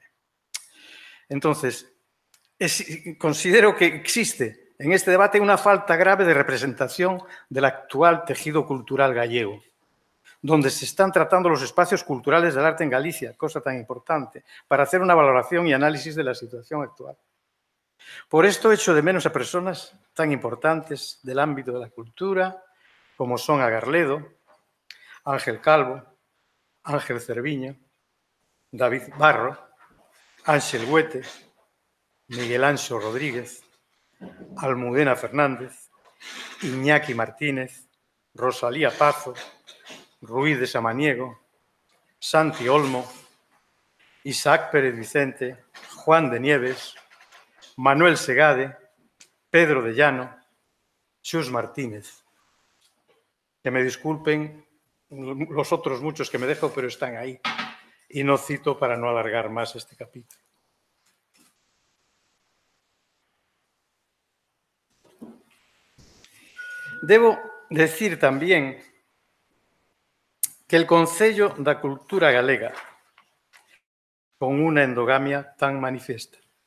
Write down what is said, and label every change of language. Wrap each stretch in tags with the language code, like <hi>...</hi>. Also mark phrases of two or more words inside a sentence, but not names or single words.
<es>Entonces, considero que existe en este debate una falta grave de representación del actual tejido cultural gallego, donde se están tratando los espacios culturales del arte en Galicia, cosa tan importante, para hacer una valoración y análisis de la situación actual. Por esto echo de menos a personas tan importantes del ámbito de la cultura, como son Agarledo, Ángel Calvo, Ángel Cerviño, David Barro, Ángel Huete, Miguel Anxo Rodríguez, Almudena Fernández, Iñaki Martínez, Rosalía Pazo, Ruiz de Samaniego, Santi Olmo, Isaac Pérez Vicente, Juan de Nieves, Manuel Segade, Pedro de Llano, Xus Martínez. Que me disculpen los otros muchos que me dejo, pero están ahí. Y no cito para no alargar más este capítulo. Debo decir también que el Concello da Cultura Galega, con una endogamia tan manifiesta.</es>